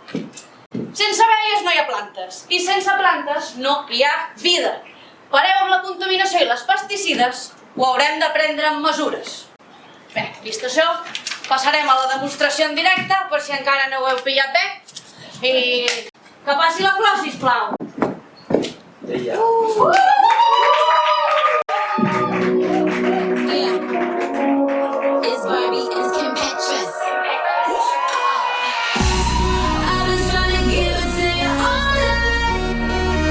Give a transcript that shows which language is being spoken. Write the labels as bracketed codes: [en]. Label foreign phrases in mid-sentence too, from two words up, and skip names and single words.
[ca] Sense abelles no hi ha plantes i sense plantes no hi ha vida. Pareu amb la contaminació i les pesticides o haurem de prendre mesures. Bé, vist això, passarem a la demostració en directe per si encara no ho heu pillat bé. I que passi la flor, sisplau. [en] It's Barbie, it's Kim Petras. I've been trying to give it to you all night.